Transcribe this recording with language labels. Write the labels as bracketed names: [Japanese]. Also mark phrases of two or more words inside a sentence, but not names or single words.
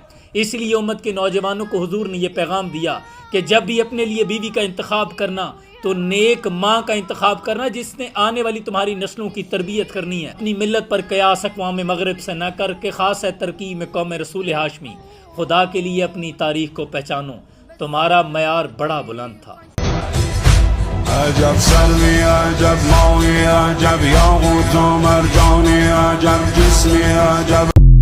[Urdu] اس لیے امت کے نوجوانوں کو حضور نے یہ پیغام دیا کہ جب بھی اپنے لیے بیوی کا انتخاب کرنا تو نیک ماں کا انتخاب کرنا جس نے آنے والی تمہاری نسلوں کی تربیت کرنی ہے۔ اپنی ملت پر قیاس اقوام مغرب سے نہ کر کے خاص ہے ترکیب میں قوم رسول ہاشمی۔ خدا کے لیے اپنی تاریخ کو پہچانو، تمہارا معیار بڑا بلند تھا۔ [Persian] عجب سلمی عجب موی عجب یاقوت و مرجانی عجب جسمی عجب